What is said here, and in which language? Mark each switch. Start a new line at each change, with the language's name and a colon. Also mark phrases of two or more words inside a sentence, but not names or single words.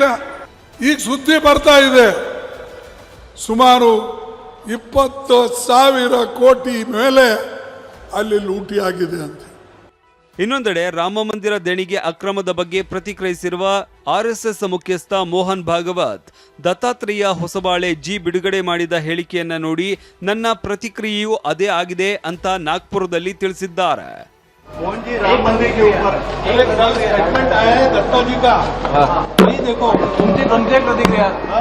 Kannada: ಈಗ ಸುದ್ದಿ ಬರ್ತಾ ಇದೆ, ಸುಮಾರು 20,000 ಕೋಟಿ ಮೇಲೆ ಅಲ್ಲಿ ಲೂಟಿ ಆಗಿದೆ ಅಂತ. ಇನ್ನೊಂದೆಡೆ ರಾಮ ಮಂದಿರ ದೇಣಿಗೆ ಅಕ್ರಮದ ಬಗ್ಗೆ ಪ್ರತಿಕ್ರಿಯಿಸಿರುವ RSS ಮುಖ್ಯಸ್ಥ ಮೋಹನ್ ಭಾಗವತ್, ದತ್ತಾತ್ರೇಯ ಹೊಸಬಾಳೆ ಜಿ ಬಿಡುಗಡೆ ಮಾಡಿದ ಹೇಳಿಕೆಯನ್ನ ನೋಡಿ ನನ್ನ ಪ್ರತಿಕ್ರಿಯೆಯೂ ಅದೇ ಆಗಿದೆ ಅಂತ ನಾಗ್ಪುರದಲ್ಲಿ ತಿಳಿಸಿದ್ದಾರೆ.
Hindi: राम मंदिर के ऊपर एक स्टेटमेंट आया है दत्ता जी का, वही देखो तुमसे प्रतिक्रिया